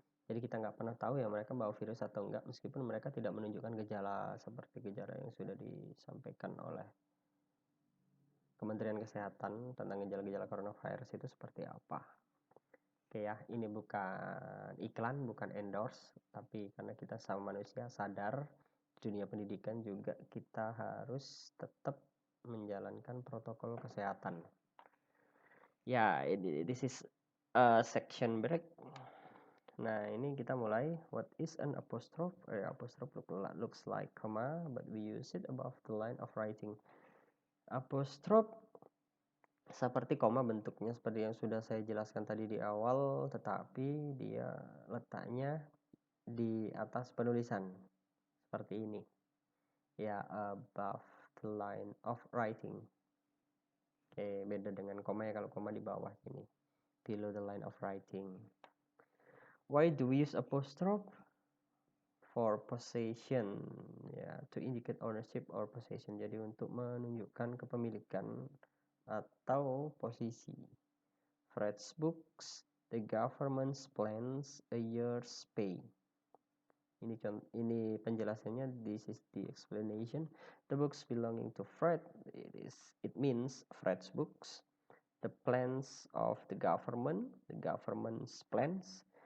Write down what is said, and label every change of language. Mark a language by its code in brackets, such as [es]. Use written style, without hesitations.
[id] Jadi kita nggak pernah tahu ya mereka bawa virus atau enggak, meskipun mereka tidak menunjukkan gejala seperti gejala yang sudah disampaikan oleh Kementerian Kesehatan tentang gejala-gejala coronavirus itu seperti apa. Oke ya, ini bukan iklan, bukan endorse, tapi karena kita sama manusia sadar, dunia pendidikan juga kita harus tetap menjalankan protokol kesehatan. [en] Ya, this is a section break. [id] Nah, ini kita mulai. [en] What is an apostrophe? Apostrophe looks like comma, but we use it above the line of writing. [id] Apostrophe seperti koma bentuknya, seperti yang sudah saya jelaskan tadi di awal, tetapi dia letaknya di atas penulisan seperti ini. Ya, [en] above the line of writing. [id] Oke, beda dengan koma ya, kalau koma di bawah ini. [en] Below the line of writing. Why do we use apostrophe? For possession, ya, to indicate ownership or possession. [id] Jadi untuk menunjukkan kepemilikan atau posisi. [en] Fred's books, the government's plans, a year's pay. [id] Ini penjelasannya. [en] This is the explanation. The books belonging to Fred. It means Fred's books. The plans of the government's plans.